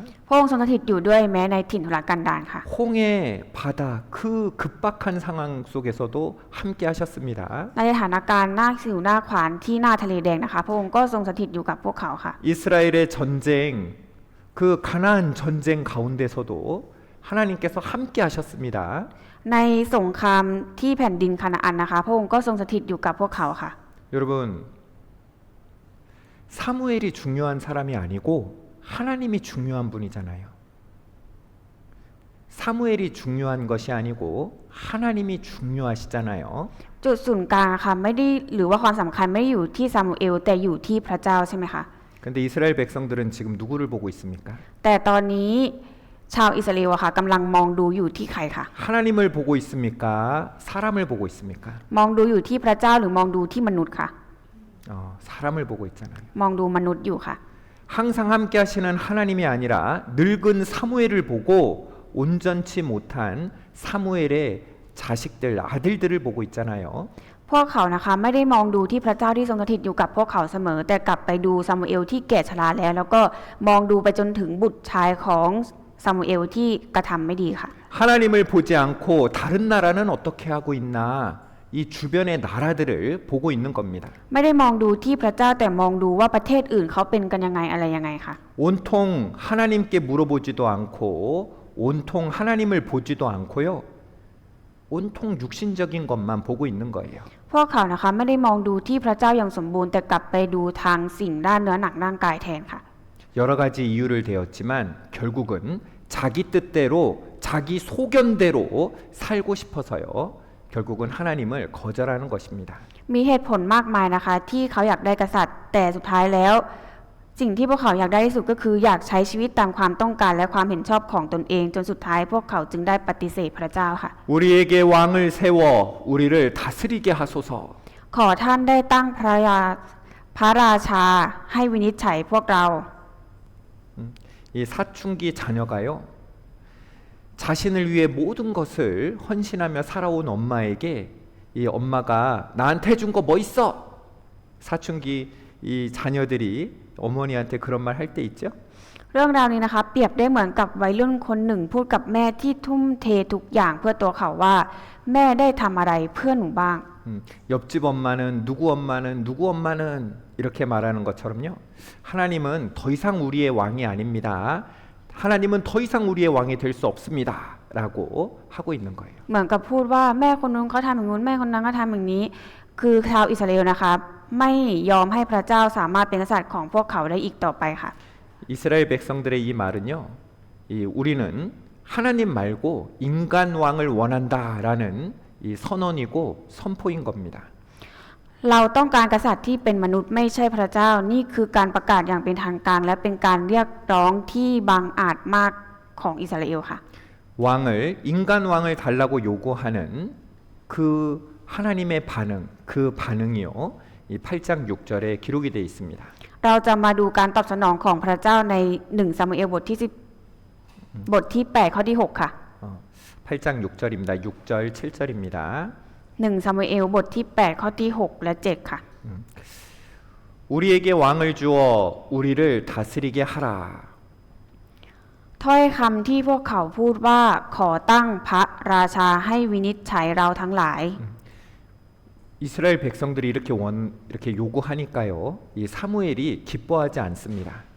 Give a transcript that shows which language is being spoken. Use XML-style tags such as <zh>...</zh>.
<th>พระองค์ทรงสถิตอยู่ด้วยแม้ในถิ่นทุรกันดารค่ะ</th> <ko>홍해 바다 그 급박한 상황 속에서도 함께 하셨습니다.</ko> <th>ในสถานการณ์หน้าสิวหน้าขวานที่หน้าทะเลแดงนะคะพระองค์ก็ทรงสถิตอยู่กับพวกเขาค่ะ</th> <ko>이스라엘의 전쟁 그 가나안 전쟁 가운데서도 하나님께서 함께 하셨습니다.</ko> <th>ในสงครามที่แผ่นดินคานาอันนะคะพระองค์ก็ทรงสถิตอยู่กับพวกเขาค่ะ</th> <ko>여러분 사무엘이 중요한 사람이 아니고 하나님이 중요한 분이잖아요. 사무엘이 중요한 것이 아니고 하나님이 중요하시잖아요.</ko> <th>จุดศูนย์กลางค่ะไม่ได้หรือว่าความสำคัญไม่ได้อยู่ที่ซามูเอลแต่อยู่ที่พระเจ้าใช่ไหมคะ</th> <ko>근데 이스라엘 백성들은 지금 누구를 보고 있습니까?</ko> <th>แต่ตอนนี้ชาวอิสราเอลอะค่ะกำลังมองดูอยู่ที่ใครค่ะ</th> <ko>하나님을 보고 있습니까? 사람을 보고 있습니까?</ko> <th>มองดูอยู่ที่พระเจ้าหรือมองดูที่มนุษย์ค่ะ</th> <ko>사람을 보고 있잖아요.</ko> <th>มองดูมนุษย์อยู่ค่ะ</th> <ko>항상 함께 하시는 하나님이 아니라 늙은 사무엘을 보고 온전치 못한 사무엘의 자식들 아들들을 보고 있잖아요.</ko> <th>พวกเขานะคะไม่ได้มองดูที่พระเจ้าที่ทรงสถิตอยู่กับพวกเขาเสมอ แต่กลับไปดูซามูเอลที่แก่ชราแล้ว แล้วก็มองดูไปจนถึงบุตรชายของซามูเอลที่กระทำไม่ดีค่ะ</th> <ko>하나님을 보지 않고 다른 나라는 어떻게 하고 있나 이 주변의 나라들을 보고 있는 겁니다.</ko> <th>ไม่ได้มองดูที่พระเจ้าแต่มองดูว่าประเทศอื่นเขาเป็นกันยังไงอะไรยังไงค่ะ</th> <ko>온통 하나님께 물어보지도 않고 온통 하나님을 보지도 않고요. 온통 육신적인 것만 보고 있는 거예요.</ko> <th>พวกเขานะคะไม่ได้มองดูที่พระเจ้าอย่างสมบูรณ์แต่กลับไปดูทางสิ่งด้านเนื้อหนักร่างกายแทนค่ะ</th> <ko>여러 가지 이유를 대었지만 결국은 자기 뜻대로 자기 소견대로 살고 싶어서요. 결국은 하나님을 거절하는 것입니다.</ko> <th>มีเหตุผลมากมายนะคะที่เขาอยากได้กษัตริย์แต่สุดท้ายแล้วสิ่งที่พวกเขาอยากได้ที่สุดก็คืออยากใช้ชีวิตตามความต้องการและความเห็นชอบของตนเองจนสุดท้ายพวกเขาจึงได้ปฏิเสธพระเจ้าค่ะ</th> <ko>우리에게 왕을 세워 우리를 다스리게 하소서.</ko> <th>ขอท่านได้ตั้งพระราชาให้วินิจฉัยพวกเรา</th> <ko>이 사춘기 자녀가요. 자신을 위해 모든 것을 헌신하며 살아온 엄마에게 이 엄마가 나한테 준 거 뭐 있어? 사춘기 이 자녀들이 어머니한테 그런 말 할 때 있죠?</ko> <th>เรื่องราวนี้นะคะเปรียบได้เหมือนกับวัยรุ่นคนหนึ่งพูดกับแม่ที่ทุ่มเททุกอย่างเพื่อตัวเขาว่าแม่ได้ทำอะไรเพื่อหนูบ้าง</th> <ko>옆집 엄마는 누구 엄마는 이렇게 말하는 것처럼요. 하나님은 더 이상 우리의 왕이 아닙니다. 하나님은 더 이상 우리의 왕이 될 수 없습니다. 라고 하고 있는 거예요.</ko> <th>เหมือนกับพูดว่าแม่คนนู้นเขาทำอย่างนู้นแม่คนนั้นก็ทำอย่างนี้คือชาวอิสราเอลนะคะไม่ยอมให้พระเจ้าสามารถเป็นกษัตริย์ของพวกเขาได้อีกต่อไปค่ะ</th> <ko>이스라엘 백성들의 이 말은요. 우리는 하나님 말고 인간 왕을 원한다라는 이 선언이고 선포인 겁니다.</ko> <th>เราต้องการกษัตริย์ที่เป็นมนุษย์ไม่ใช่พระเจ้านี่คือการประกาศอย่างเป็นทางการและเป็นการเรียกร้องที่บังอาจมากของอิสราเอลค่ะ</th> <ko>왕을 인간 왕을 달라고 요구하는 그 하나님의 반응, 그 반응이요. 이 8장 6절에 기록이 되어 있습니다.</ko> <th>เราจะมาดูการตอบสนองของพระเจ้าใน1ซามูเอลบทที่10บทที่8ข้อที่6ค่ะ</th> <ko>8장 6절입니다. 6절, 7절입니다.</ko> <th>1ซามูเอลบทที่8ข้อที่6และ7ค่ะ</th> <ko>우리에게 왕을 주어 우리를 다스리게 하라.</ko> <th>ถ้อยคำที่พวกเขาพูดว่าขอตั้งพระราชาให้วินิจฉัยเราทั้งหลาย</th> <ko>이스라엘 백성들이 이렇게 요구하니까요. 이 사무엘이 기뻐하지 않습니다.</ko>